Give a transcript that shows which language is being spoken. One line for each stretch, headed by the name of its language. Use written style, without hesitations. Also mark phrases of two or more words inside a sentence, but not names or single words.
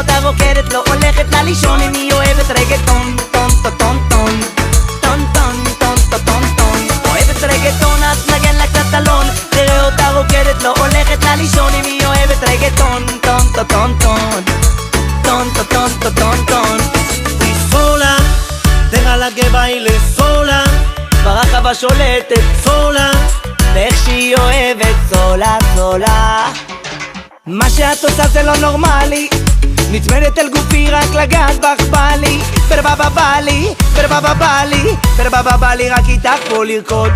Hebrew: רוקדת, לא הולכת לה לישון. אם היא אוהבת רגטון, טון טון טון טון טון טון טון טון טון טון. אוהבת רגטון אז נגן לה קצת אלון, תראה אותה רוקדת, לא הולכת לה לישון. אם היא אוהבת רגטון, טון טון טון טון טון טון טון טון טון.
Spanish: Sola, déjala que baile sola,
Hebrew: ברחבה שולטת
Spanish: sola.
Hebrew: ואיך שהיא אוהבת
Spanish: sola sola.
Hebrew: מה שאת עושה זה לא נורמלי, נצמדת אל גופי רק לגעת בך בא לי. ברבבה בא לי, ברבבה בא לי, ברבבה בא לי רק איתך פה לרקוד.